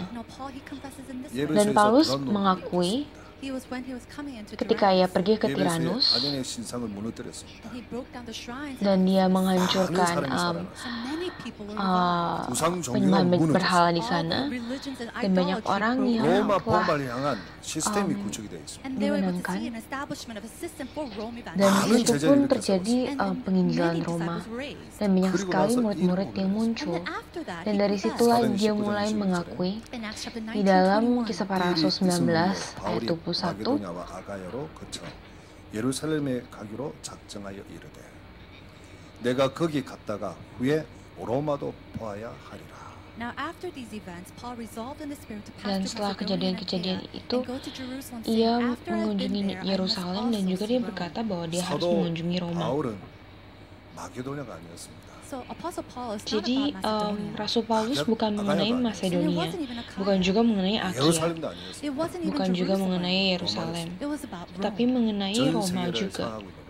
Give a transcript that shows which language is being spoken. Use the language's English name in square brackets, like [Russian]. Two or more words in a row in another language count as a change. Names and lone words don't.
[Indonesian] Dan Paulus mengakui ketika ia pergi ke Tiranus dan dia menghancurkan penyembahan berhala di sana, dan banyak orang yang telah dimenangkan, dan di situ pun terjadi penginjilan Roma, dan banyak sekali murid-murid yang muncul. Dan dari situlah dia mulai mengakui di dalam Kisah Para Rasul 19 ayat 21, [Korean] 예루살렘에 가기로 작정하여 이르되 내가 거기 갔다가 후에 로마도 보아야 하리라. [Indonesian] Dan setelah kejadian-kejadian itu, ia mengunjungi Yerusalem, dan juga dia berkata bahwa dia harus mengunjungi Roma. Jadi Rasul Paulus bukan mengenai Masedonia, bukan juga mengenai Akia, bukan juga mengenai Yerusalem, tetapi mengenai Roma juga.